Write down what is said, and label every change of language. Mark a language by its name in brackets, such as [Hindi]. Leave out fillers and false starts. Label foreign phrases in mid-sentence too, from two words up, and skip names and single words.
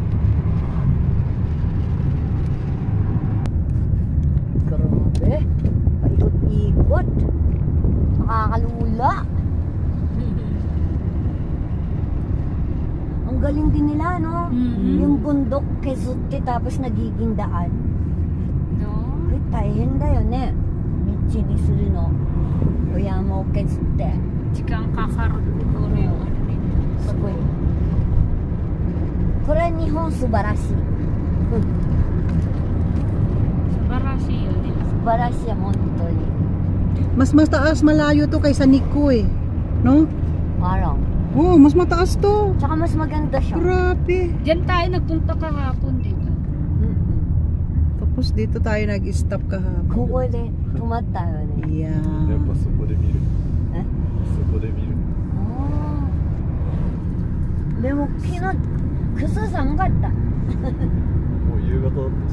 [Filipino] Grabe. Paikot-ikot. Nakakalula. Ang galing din nila, no? Yung bundok kesutte tapos nagiging daan. No? [Japanese] これ大変だよね。道にするの。親も削って。 [Filipino] Chika ang kakarot ko na yung ano nila. [Japanese] すごい。これは日本素晴らしい。 Subarashi yun eh. 素晴らしい、本当に。 [Filipino] Mas mataas malayo to kaysa Nikko, eh. No? Parang. Oh, mas mataas to. Tsaka mas maganda siya. Grabe. Diyan tayo nagpunta kahapon, di ba? Tapos dito tayo nag-stop kahapon. [Japanese] ここで止まったよね。や [English] Yeah. [Japanese] っぱそこで見る。え？そこで見る。ああ。でも昨日くそ寒かった。もう夕方だったし。